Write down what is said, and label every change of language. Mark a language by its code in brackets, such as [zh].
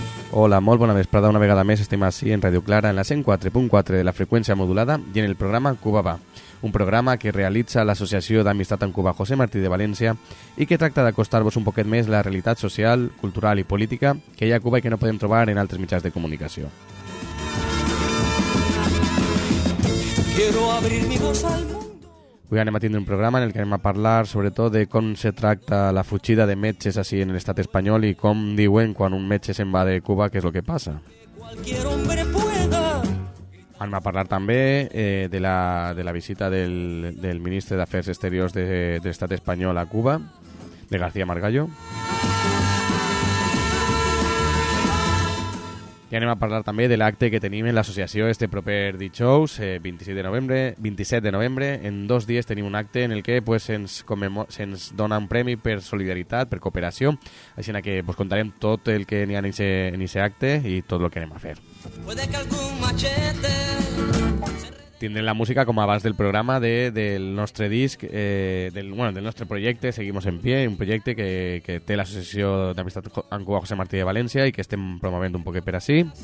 [ca] Hola, molt bona vesprada, una vegada més estem així en Radio Clara, en la 104.4 de la freqüència modulada i en el programa Cuba va, un programa que realitza l'Associació d'Amistat en Cuba José Martí de València i que tracta d'acostar-vos un poquet més la realitat social, cultural i política que hi ha a Cuba i que no podem trobar en altres mitjans de comunicació. [es] Quiero abrir mi voz al mundo. [ca] Avui anem a tindre un programa en el que anem a parlar sobretot de com se tracta la fugida de metges així en l'estat espanyol i com diuen quan un metge se'n va de Cuba què és el que passa. [es] Cualquier hombre pueda. [ca] Anem a parlar també de la visita del ministre d'Afers Exteriors de l'estat espanyol a Cuba, de García Margallo. I anem a parlar també de l'acte que tenim en l'associació este proper dijous, 27 de novembre. En 2 dies tenim un acte en el que pues, se'ns dona un premi per solidaritat, per cooperació. Així que pues, contarem tot el que n'hi ha en aquest acte i tot el que anem a fer. [es] Puede que algún machete. [ca] Tindrem la música com abans del programa del nostre disc, del nostre projecte Seguimos en Pie, un projecte que té l'Associació d'Amistat en Cuba José Martí de València i que estem promovent un poquet per així.